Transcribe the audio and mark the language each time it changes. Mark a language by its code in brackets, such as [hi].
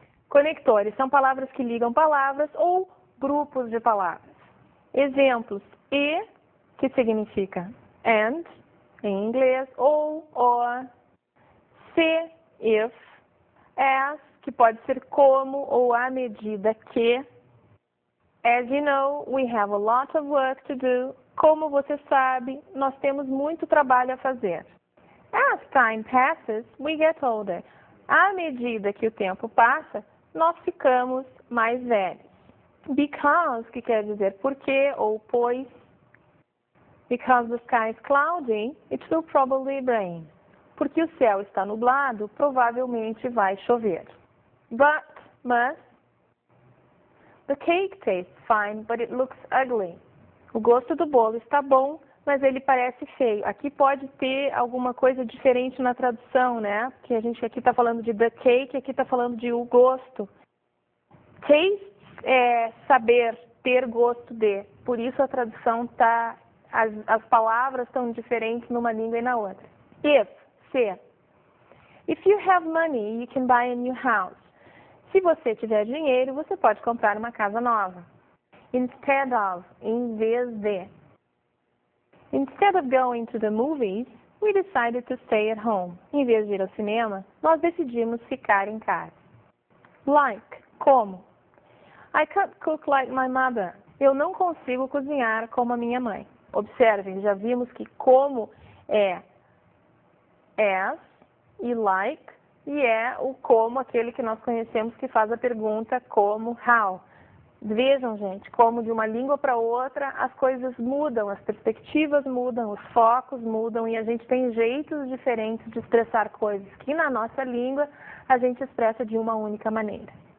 [pt] Conectores são palavras que ligam palavras ou grupos de palavras. Exemplos: e, que significa and, em inglês, ou, or, se, if, as, que pode ser como ou à medida que. [en] As you know, we have a lot of work to do. [pt] Como você sabe, nós temos muito trabalho a fazer. [en] As time passes, we get older. [pt] À medida que o tempo passa, nós ficamos mais velhos. Because, que quer dizer porque ou pois. [en] Because the sky is cloudy, it will probably rain. [pt] Porque o céu está nublado, provavelmente vai chover. [en] But, mas, the cake tastes fine, but it looks ugly. [pt] O gosto do bolo está bom, mas ele parece feio. Aqui pode ter alguma coisa diferente na tradução, né? Porque a gente aqui está falando de [en] the cake, [pt] aqui está falando de o gosto. Taste é saber, ter gosto de. Por isso a tradução está, as palavras estão diferentes numa língua e na outra. [en] If, se. If you have money, you can buy a new house. [pt] Se você tiver dinheiro, você pode comprar uma casa nova. Instead of, em vez de. [en] Instead of going to the movies, we decided to stay at home. [pt] Em vez de ir ao cinema, nós decidimos ficar em casa. [en] Like, como. I can't cook like my mother. [pt] Eu não consigo cozinhar como a minha mãe. Observem, já vimos que como é as e like, e é o como, aquele que nós conhecemos que faz a pergunta como, how. Vejam, gente, como de uma língua para outra as coisas mudam, as perspectivas mudam, os focos mudam e a gente tem jeitos diferentes de expressar coisas que na nossa língua a gente expressa de uma única maneira.